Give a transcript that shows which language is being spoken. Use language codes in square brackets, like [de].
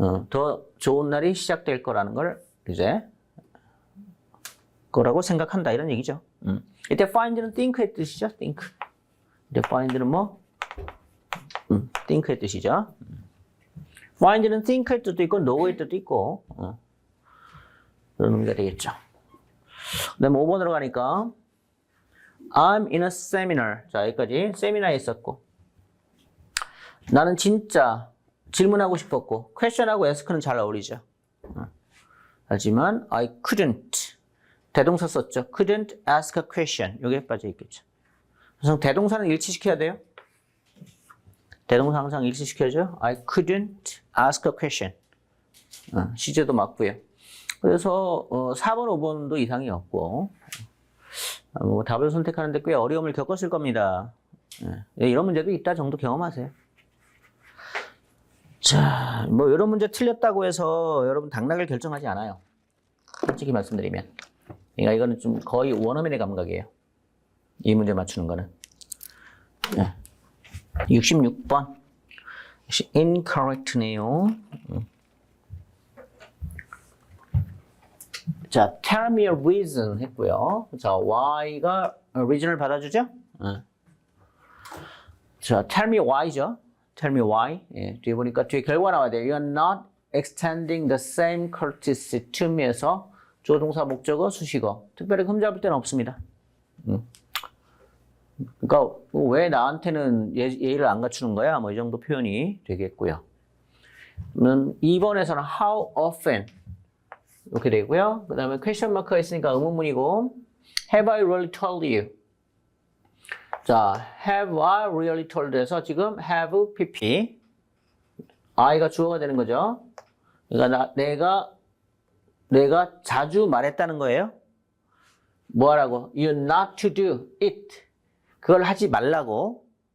[ko] 더 좋은 날이 시작될 거라는 걸 이제 거라고 생각한다 이런 얘기죠. 이때 find는 think의 뜻이죠. think. 이때 find는 뭐? think의 뜻이죠. find는 think일 뜻도 있고 know일 뜻도 있고 그런 의미가 되겠죠. 그다음에 5번으로 가니까 [en] I'm in a seminar. [ko] 자, 여기까지 세미나에 있었고 나는 진짜 질문하고 싶었고 question하고 ask는 잘 어울리죠. 하지만 [en] I couldn't [ko] 대동사 썼죠. [en] couldn't ask a question. [ko] 여기에 빠져 있겠죠. 그래서 대동사는 일치시켜야 돼요. 대동사 항상 일치시켜야죠. [en] I couldn't ask a question. [ko] 시제도 맞고요. 그래서 4번, 5번도 이상이 없고 뭐 답을 선택하는데 꽤 어려움을 겪었을 겁니다. 이런 문제도 있다 정도 경험하세요. 자, 뭐 이런 문제 틀렸다고 해서 여러분 당락을 결정하지 않아요. 솔직히 말씀드리면. 그러니까 이거는 좀 거의 원어민의 감각이에요. 이 문제 맞추는 거는. 66번. incorrect네요. [en] 자, tell me a reason [ko] 했고요. 자, why가 reason을 받아주죠? [en] 자, tell me why죠? tell me why. [ko] 예, 뒤에 보니까 뒤에 결과 나와야 돼요. [en] You are not extending the same courtesy to me에서 [ko] 조동사, 목적어, 수식어. 특별히 흠잡을 데는 없습니다. 그러니까 왜 나한테는 예의를 안 갖추는 거야? 뭐 이 정도 표현이 되겠고요. 2번에서는 [en] how often [ko] 이렇게 되고요. 그 다음에 question mark가 있으니까 의문문이고 [en] have I really told you? [ko] 자, [en] have I really told [ko] 에서 지금 have pp I가 주어가 되는 거죠. 그러니까 내가 자주 말했다는 거예요. 뭐 하라고? [en] You not to do it. [ko] 그걸 하지 말라고.